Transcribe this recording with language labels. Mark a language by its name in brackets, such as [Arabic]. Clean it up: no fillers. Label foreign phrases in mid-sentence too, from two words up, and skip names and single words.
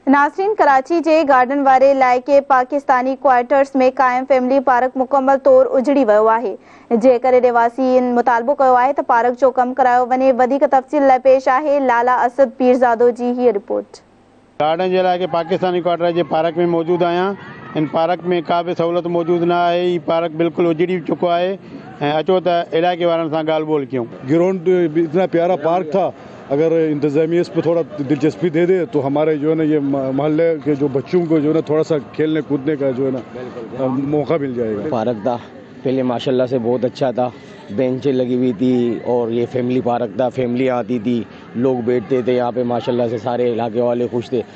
[Sindhi] नाज़रीन, कराची जे गार्डन वारे इलाइक़े पाकिस्तानी क्वार्टर्स में कायम [English] फैमिली पार्क [Sindhi] मुकम्मल तौर उजड़ी वियो आहे। जे करे रहवासियुनि मुतालबो कयो आहे त पार्क जो कम करायो वञे। वधीक तफ़सील लाइ पेश आहे लाला असद पीरज़ादो जी हीअ रिपोर्ट। गार्डन जे इलाइक़े पाकिस्तानी क्वार्टर जे पार्क में मौजूद आहियां। इन पार्क में का भी सहूलत मौजूद न आहे। ही पार्क बिल्कुल उजड़ी चुको है। अचो त इलाइक़े वारनि सां ॻाल्हि ॿोल कयूं। [Urdu] گراؤنڈ اتنا پیارا پارک تھا، اگر انتظامیہ اس پر تھوڑا دلچسپی دے دے تو ہمارے جو ہے نا یہ محلے کے جو بچوں کو جو ہے نا تھوڑا سا کھیلنے کودنے کا جو ہے نا موقع مل جائے گا. پارک تھا پہلے ماشاءاللہ سے بہت اچھا تھا، بینچیں لگی ہوئی تھی اور یہ [English] family park [Urdu] تھا، فیملی آتی تھی، لوگ بیٹھتے تھے یہاں پہ، ماشاءاللہ سے سارے علاقے والے خوش تھے.